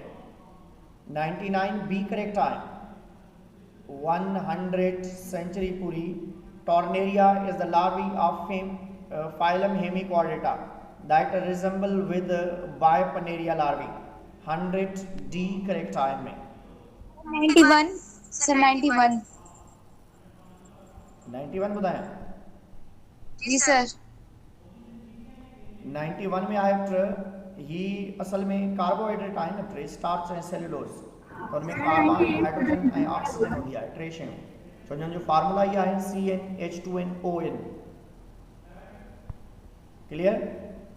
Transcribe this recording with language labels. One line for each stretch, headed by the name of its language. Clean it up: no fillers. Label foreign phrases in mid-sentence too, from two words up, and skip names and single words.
Sindhi: 99 B करेक्ट आहे। 100 सेंचुरी पूरी।
English: Tornaria is the larvae of phylum Hemichordata that resemble with Bipanaria larvae.
Urdu: 100 D correct है इनमें।
English: 91 sir 91
Urdu: 91 بتایا جی سر.
Sindhi: 91 में आए ही असल में कार्बोहाइड्रेट आए न, स्टार्च ऐं सेल्यूलोज, तो उनमें
English: carbon hydrogen
Sindhi: ऐं ऑक्सीजन हूंदी आहे, टे शयूं। छो जो फार्मूला ई आहे CnH2nOn। क्लियर?